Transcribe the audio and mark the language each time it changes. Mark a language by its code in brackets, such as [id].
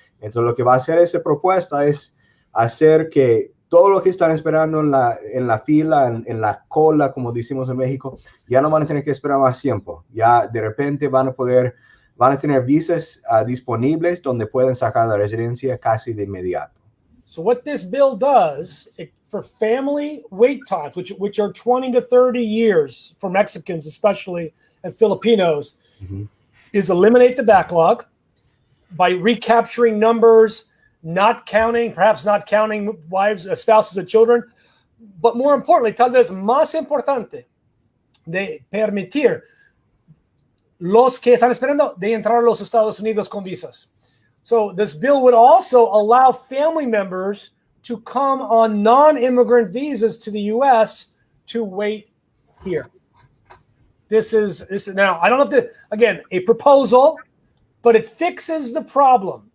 [es] Entonces lo que va a hacer esa propuesta es hacer que todo lo que están esperando en la fila, en la cola, como decimos en México, ya no van a tener que esperar más tiempo. Ya de repente van a tener visas disponibles donde pueden sacar la residencia casi de inmediato. [en] So what this bill does, for family wait times, which are 20 to 30 years for Mexicans especially and Filipinos, is eliminate the backlog by recapturing numbers, perhaps not counting wives, spouses, and children. But more importantly, [es] tal vez más importante, de permitir los que están esperando de entrar a los Estados Unidos con visas. [en] So this bill would also allow family members to come on non-immigrant visas to the U.S. to wait here. This is now, I don't know if again, a proposal, but it fixes the problem.